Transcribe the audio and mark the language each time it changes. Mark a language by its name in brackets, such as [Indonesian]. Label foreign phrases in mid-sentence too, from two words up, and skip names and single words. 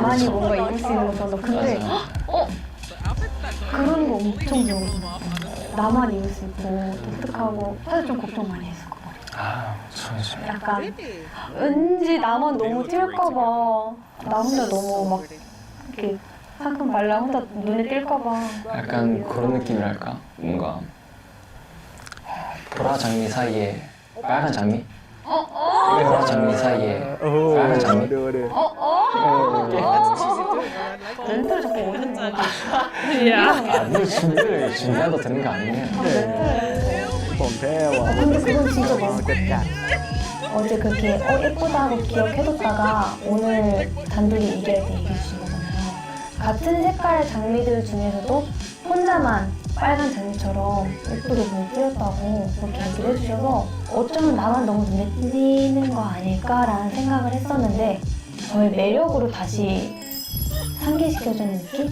[Korean] 나만이 뭔가 입을 수 있는 거잖아. 근데 그런 거 엄청 좋아. 나만 입을 수 있고 독특하고 사실 좀 걱정 많이 했을 것 같아. 아 저지 약간 왠지 나만 너무 튈까봐 나 혼자 너무 막 이렇게 상큼 발라 혼자 눈에 띌까봐. 약간 그런 느낌이랄까 뭔가 보라 장미 사이에 빨간 장미? 보라 장미 사이에 [Thai] โอ้โห [Korean] 빨간 장미? [Thai] ดูดิ [Korean] 멘트를 자꾸 어디는 거야. [English] Yeah. [Korean] 늘 준비하다 되는 거 아니에요? [Thai] ของแท้ว่ะ [Korean] 근데 그건 진짜 [Thai] เอา [Korean] 너무 [Thai] จัดจัด [Korean] 어제 그렇게 예쁘다고 기억해뒀다가 오늘 단둘이 얘기할 때 얘기해 주신 거잖아요. 같은 색깔 장미들 중에서도 혼자만 빨간 장미처럼 예쁘게 눈을 띄었다고 그렇게 얘기를 해주셔서 어쩌면 나만 너무 눈에 띄는 거 아닐까라는 생각을 했었는데 저의 매력으로 다시 상기시켜주는 느낌?